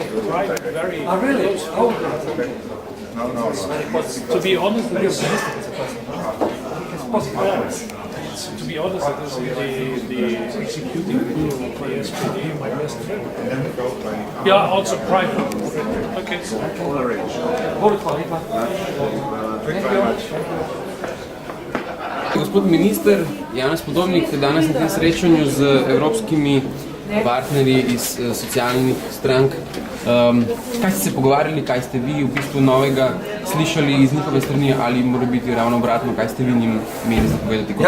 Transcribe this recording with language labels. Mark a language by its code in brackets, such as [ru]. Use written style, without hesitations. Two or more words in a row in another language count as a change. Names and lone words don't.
[en] Right, very Really? close. Oh, To be honest, it is, positive. to be honest, it is the executing guru of the SPD, my best friend. Yeah, also private. Okay. [sl] Gospod minister Janez Podobnik, danes na tem srečanju z evropskimi partnerji iz socialnih strank. Kaj ste se pogovarjali, kaj ste vi v bistvu novega slišali iz njihove strani ali mora biti ravno obratno, kaj ste vi njim imeli zapovedati kot minister?